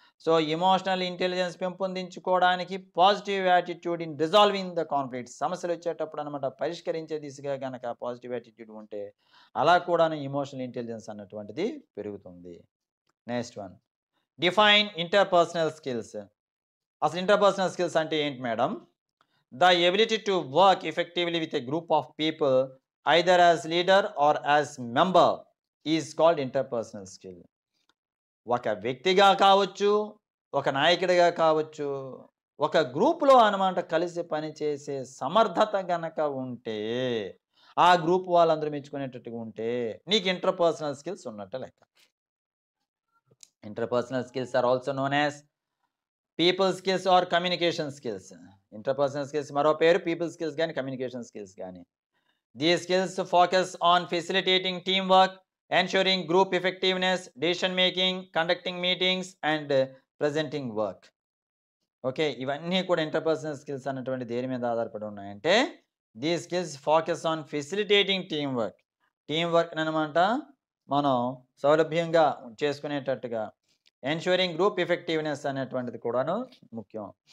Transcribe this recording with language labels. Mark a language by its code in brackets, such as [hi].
[te] So emotional intelligence పెంపొందించుకోవడానికి [en] positive attitude in resolving the conflicts, [te] సమస్యలు వచ్చేటప్పుడు అనమాట పరిష్కరించే దిశగా కనుక పాజిటివ్ యాటిట్యూడ్ ఉంటే అలా కూడా ఇమోషనల్ ఇంటెలిజెన్స్ అన్నటువంటిది పెరుగుతుంది. [en] Next one, define interpersonal skills. [te] అసలు ఇంటర్పర్సనల్ స్కిల్స్ అంటే ఏంటి madam? [en] The ability to work effectively with a group of people either as leader or as member is called interpersonal skill. [te] ఒక వ్యక్తిగా కావచ్చు, ఒక నాయకుడిగా కావచ్చు, ఒక గ్రూప్లో అనమాట కలిసి పనిచేసే సమర్థత గనక ఉంటే, ఆ గ్రూప్ వాళ్ళందరూ మెచ్చుకునేటట్టుగా ఉంటే నీకు ఇంటర్పర్సనల్ స్కిల్స్ ఉన్నట్టు లెక్క. [en] Interpersonal skills are also known as people skills or communication skills. [te] Interpersonal skills మరో పేరు people skills కానీ communication skills కానీ. [en] These skills focus on facilitating teamwork, ensuring group effectiveness, decision making, conducting meetings and presenting work. [te] Okay, ఇవన్నీ కూడా interpersonal skills అన్నటువంటి దేని మీద ఆధారపడి ఉన్నాయంటే [en] these skills focus on facilitating team work [te] అనమాట మనం సౌలభ్యంగా చేసుకునేటట్టుగా, [en] ensuring group effectiveness [te] అనేటువంటిది కూడాను ముఖ్యం.